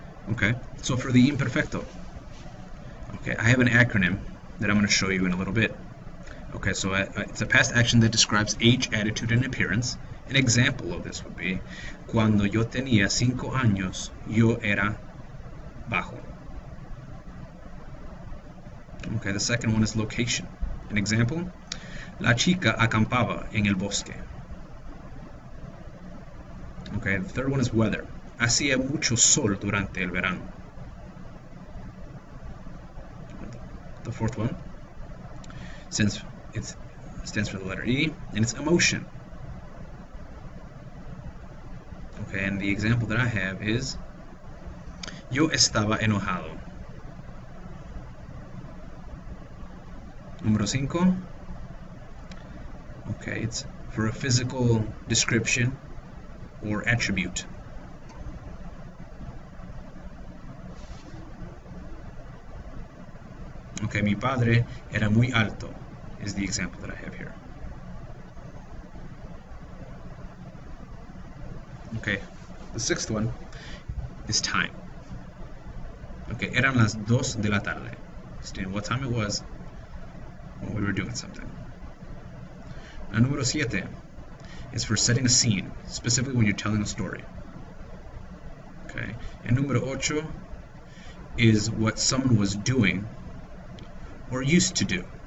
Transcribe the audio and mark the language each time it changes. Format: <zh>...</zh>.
<en>Okay, so for the imperfecto, okay, I have an acronym that I'm going to show you in a little bit. Okay, so it's a past action that describes age, attitude, and appearance. An example of this would be,</en> <es>Cuando yo tenía 5 años, yo era bajo.</es> <en>Okay, the second one is location. An example,</en> <es>La chica acampaba en el bosque.</es> <en>Okay, the third one is weather.</en> <es>Hacía mucho sol durante el verano.</es> <en>The fourth one, since it stands for the letter E, and it's emotion. Okay, and the example that I have is</en> <es>Yo estaba enojado.</es> <en>Número 5. Okay, it's for a physical description or attribute. Okay,</en> <es>mi padre era muy alto</es> <en>is the example that I have here. Okay, the sixth one is time.</en> <es>Okay, eran las 2 de la tarde.</es> <en>Stating what time it was when we were doing something. Now, número 7 is for setting a scene, specifically when you're telling a story. Okay, and número 8 is what someone was doing or used to do.</en>